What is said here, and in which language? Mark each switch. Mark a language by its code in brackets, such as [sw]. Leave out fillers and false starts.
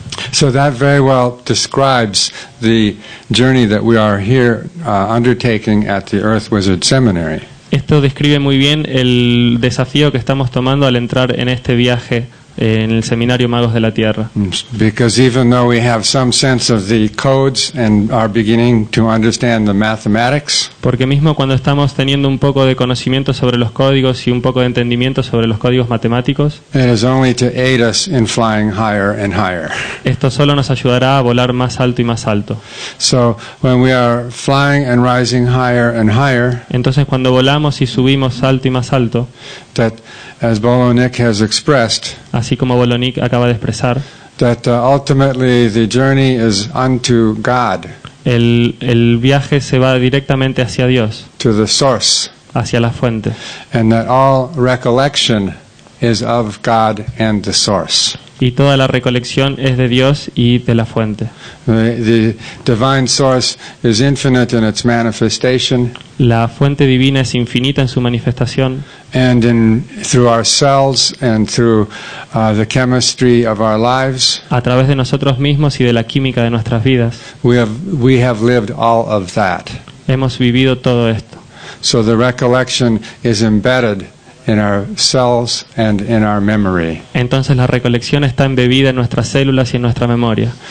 [en] So that very well describes the journey that we are here undertaking at the Earth Wizard Seminary. [es] Esto describe muy bien el desafío que estamos tomando al entrar en este viaje en el seminario Magos de la Tierra. [en] Because even though we have some sense of the codes and are beginning to understand the mathematics, [es] Porque mismo cuando estamos teniendo un poco de conocimiento sobre los códigos y un poco de entendimiento sobre los códigos matemáticos, [en] it is only to aid us in flying higher and higher. [es] esto solo nos ayudará a volar más alto y más alto. [en] So when we are flying and rising higher and higher, [es] Entonces cuando volamos y subimos alto y más alto, [en] that as Bolonik has expressed, [es] así como Bolonik acaba de expresar, [en] that ultimately the journey is unto God, [es] el viaje se va directamente hacia Dios, [en] to the source, [es] hacia la fuente, [en] and that all recollection is of God and the source. [es] y toda la recolección es de Dios y de la fuente. [en] The divine source is infinite in its manifestation, [es] La fuente divina es infinita en su manifestación, [en] and through our cells and through the chemistry of our lives, [es] a través de nosotros mismos y de la química de nuestras vidas. [en] we have lived all of that. [es] Hemos vivido todo esto. [en] So the recollection is embedded in our cells and in our memory, [es] Entonces la recolección está embebida en nuestras células y en nuestra memoria,